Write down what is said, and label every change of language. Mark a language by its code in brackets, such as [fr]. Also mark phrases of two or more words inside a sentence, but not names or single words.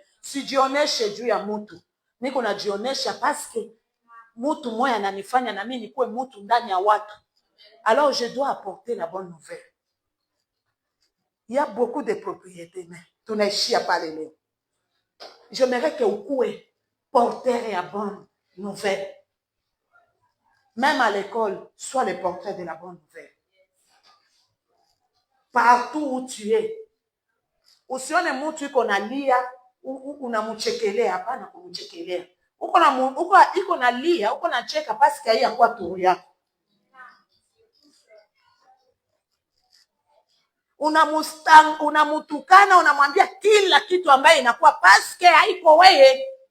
[sw] Sijioneshe juu ya mtu. Niko najionesha paske mtu moya ananifanya na mimi nikuwe mtu ndani ya watu. [fr] Alors je dois apporter la bonne nouvelle. Il y a beaucoup de propriétés, mais [sw] tunaishia pale leo. [fr] J'aimerais que ukue porteur ya bonne nouvelle. Même à l'école, sois le porteur de la bonne nouvelle. Partout où tu es. [sw] Usione mtu iko nalia, unamuchekelea, hapana kumuchekelea. Iko nalia, uko nacheka paske hii kwa turu yako. Unamutukana, unamwambia kila kitu ambaye inakuwa paske haiko wewe.